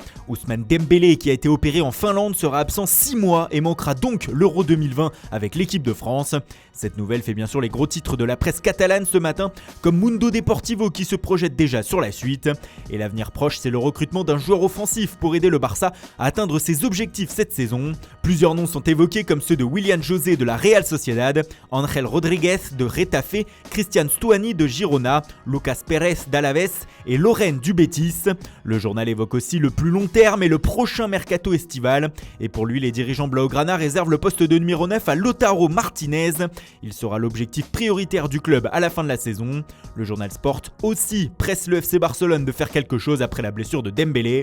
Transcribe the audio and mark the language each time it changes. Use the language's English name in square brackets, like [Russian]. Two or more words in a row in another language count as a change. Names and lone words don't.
[French] Ousmane Dembélé, qui a été opéré en Finlande, sera absent 6 mois et manquera donc l'Euro 2020 avec l'équipe de France. Cette nouvelle fait bien sûr les gros titres de la presse catalane ce matin, comme Mundo Deportivo qui se projette déjà sur la suite. Et l'avenir proche, c'est le recrutement d'un joueur offensif pour aider le Barça à atteindre ses objectifs cette saison. Plusieurs noms sont évoqués comme ceux de Willian José de la Real Sociedad, Ángel Rodríguez de Retafe, Cristian Stuani de Girona, Lucas Pérez d'Alaves et Lorraine du Betis. Le journal évoque aussi le plus long terme et le prochain mercato estival. Et pour lui, les dirigeants blaugrana réservent le poste de numéro 9 à Lautaro Martinez. Il sera l'objectif prioritaire du club à la fin de la saison. Le journal Sport aussi presse le FC Barcelone de faire quelque chose après la blessure de Dembélé.